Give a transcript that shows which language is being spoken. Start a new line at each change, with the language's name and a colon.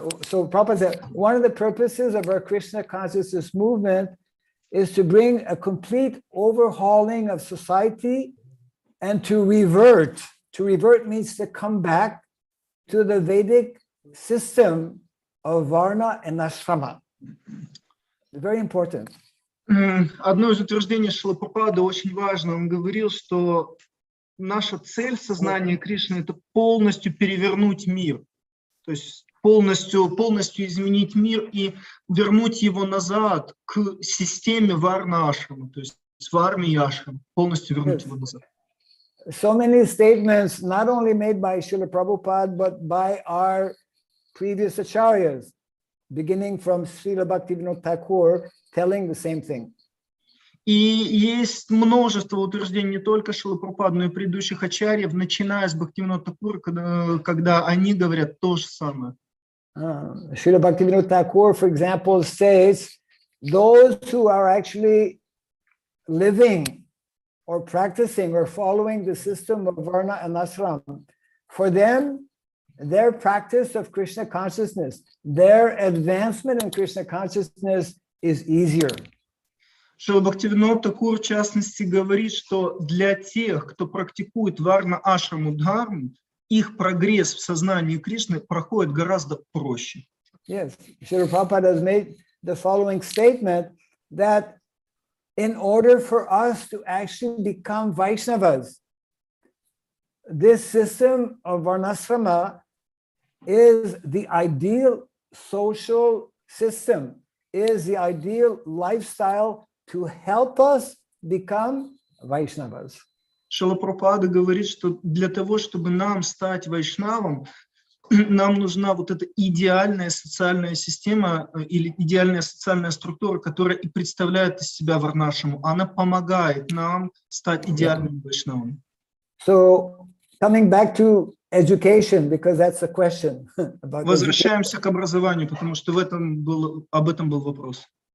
English: So Prabhupada said, one of the purposes of our Krishna consciousness movement is to bring a complete overhauling of society and to revert. To revert means to come back to the Vedic system of Varna and Ashrama. Very important.
Russian: Одно из утверждений Шрила Прабхупады очень важно. Он говорил, что наша цель сознания Кришны — это полностью перевернуть мир. То есть полностью изменить мир и вернуть его назад к системе Варна-ашрама, то есть варны и ашрам, полностью вернуть его назад.
English: So many statements, not only made by Srila Prabhupada, but by our previous acharyas, beginning from Srila Bhakti Thakur, telling the same thing.
Russian: И есть множество утверждений не только Шрилы Прабхупады, но и предыдущих ачарьев, начиная с Бхактивинода Thakura, когда они говорят то же самое.
English: Srila Bhakti Thakur, for example, says, those who are actually living or practicing or following the system of Varna and Ashram, for them, their practice of Krishna consciousness, their advancement in Krishna consciousness is easier.
Russian: Шрила Бхактивинода Thakura, в частности, говорит, что для тех, кто практикует Варна-ашраму дхарму, их прогресс в сознании Кришны проходит гораздо проще.
English: Yes, Srila Prabhupada has made the following statement that in order for us to actually become Vaishnavas, this system of Varnasrama is the ideal social system, is the ideal lifestyle to help us become Vaishnavas.
Russian: Шрила Прабхупада говорит, что для того, чтобы нам стать вайшнавом, нам нужна вот эта идеальная социальная система или идеальная социальная структура, которая и представляет из себя варнашаму. Она помогает нам стать идеальным вайшнавом.
English: So, coming back to education, because that's a question.
Russian: Возвращаемся к образованию, потому что об этом был вопрос.